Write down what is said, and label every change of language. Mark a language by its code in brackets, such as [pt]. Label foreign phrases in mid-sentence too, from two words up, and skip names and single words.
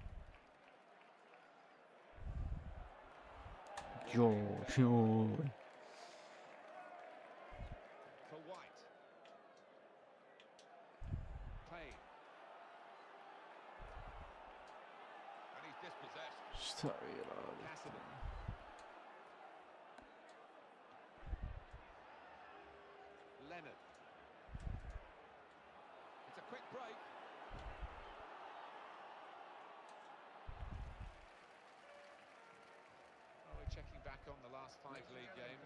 [en] Joj. For White. Payne. And he's dispossessed. [sr] Šta vi radite? [en] Cassidy. Leonard. It's a quick break. Well, we're checking back on the last 5 league games.